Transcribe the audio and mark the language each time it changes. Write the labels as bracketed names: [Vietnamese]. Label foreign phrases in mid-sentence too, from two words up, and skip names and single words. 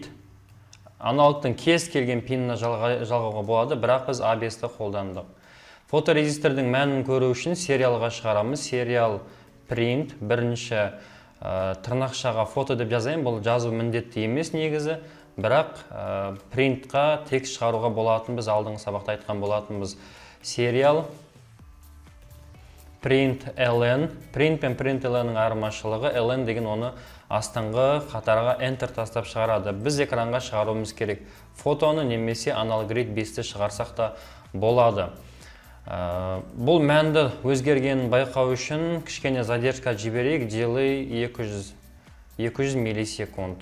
[Kazakh] Аналогтың кез келген пиніне жалғауға болады, бірақ біз A5-ті қолдандық. Фоторезистордың мәнін көру үшін сериалға шығарамыз. [English] Serial print [Kazakh] бірінші тырнақшаға фото деп жазайын. Бұл жазу міндетті емес негізі, бірақ принтқа текст шығаруға болатын, біз алдыңғы сабақта айтқан болатынбыз. [English] Serial print ln. [Kazakh] Print пен [English] print ln'ның [Kazakh] айырмашылығы, ln деген оны астыңғы қатарға enter тастап шығарады. Біз экранға шығаруымыз керек. Фотоны немесе аналог read 5-ті шығарсақ та болады. Бұл мәнді өзгергенін байқау үшін кішкене задержка жіберейік, делай 200 миллисекунд.